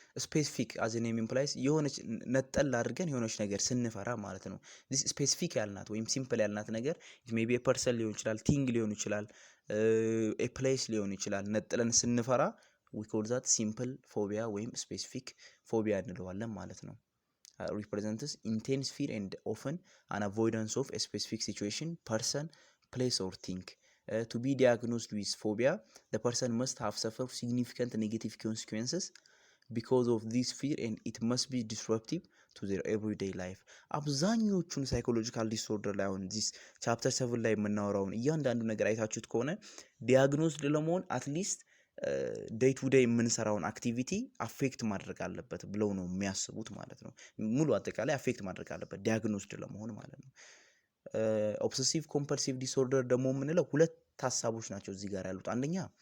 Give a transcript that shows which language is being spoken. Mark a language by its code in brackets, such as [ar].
[en] ስፔሲፊክ አዝ ኔም ኢምፕላይስ [am] የሆነች ነጠል አድርገን የሆነች ነገር ስንፈራ ማለት ነው። [en] ዲስ ስፔሲፊክ ያልናት ወይም ሲምፕል ያልናት ነገር ኢት ሜይ ቢ ኤ ፐርሰን [am] ሊሆን ይችላል፣ [en] ቲንግ ሊሆን ይችላል፣ ኤ ፕሌስ ሊሆን ይችላል። [am] ነጥለን ስንፈራ [en] we call that simple phobia ወይም specific phobia [am] እንለዋለን ማለት ነው። [en] represents intense fear and often an avoidance of a specific situation, person, place or thing. To be diagnosed with phobia, the person must have suffered significant negative consequences because of this fear and it must be disruptive to their everyday life. [am] አብዛኞቹን ሳይኮሎጂካል ዲስኦርደር ላይ አሁን ዚስ ቻፕተር 7 ላይ የምናወራውን እያንዳንዱ ነገር አይታችሁት ከሆነ ዲያግኖስድ ለመሆን አትሊስት ዴይ ቱ ዴይ የምንሰራውን አክቲቪቲ አፌክት ማድረግ አለበት ብለው ነው የሚያስቡት ማለት ነው። ሙሉ አጠቃላይ አፌክት ማድረግ አለበት ዲያግኖስድ ለመሆን ማለት ነው። ኦብሰሲቭ ኮምፐልሲቭ ዲስኦርደር ደግሞ የምንለው ሁለት ሀሳቦች ናቸው እዚህ ጋር ያሉት። አንደኛ